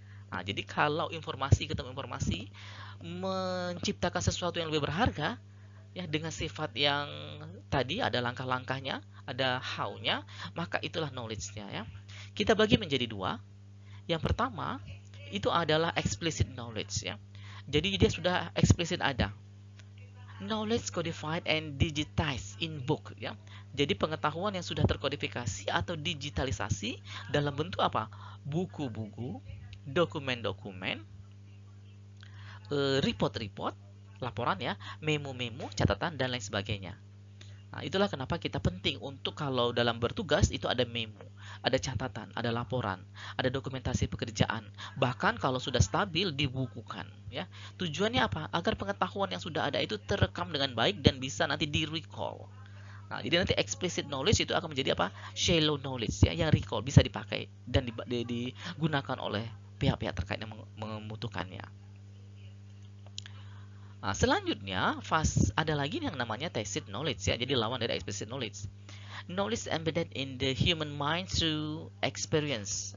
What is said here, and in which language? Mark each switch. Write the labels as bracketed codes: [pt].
[id] Jadi kalau informasi ketemu informasi menciptakan sesuatu yang lebih berharga ya, dengan sifat yang tadi ada langkah-langkahnya, ada how-nya, maka itulah knowledge-nya ya. Kita bagi menjadi 2. Yang pertama itu adalah explicit knowledge ya. Jadi dia sudah eksplisit ada. [en] Knowledge codified and digitized in book ya. [id] Jadi pengetahuan yang sudah terkodifikasi atau digitalisasi dalam bentuk apa? Buku-buku, dokumen-dokumen, report-report, laporan ya, memo-memo, catatan, dan lain sebagainya. Nah, itulah kenapa kita penting untuk kalau dalam bertugas itu ada memo, ada catatan, ada laporan, ada dokumentasi pekerjaan. Bahkan kalau sudah stabil dibukukan ya. Tujuannya apa? Agar pengetahuan yang sudah ada itu terekam dengan baik dan bisa nanti di-recall. Nah, jadi nanti explicit knowledge itu akan menjadi apa? Shallow knowledge ya, yang recall bisa dipakai dan digunakan oleh pihak-pihak terkait yang membutuhkannya. Nah, selanjutnya, ada lagi yang namanya tacit knowledge ya. Jadi lawan dari explicit knowledge. [en] Knowledge embedded in the human mind through experience.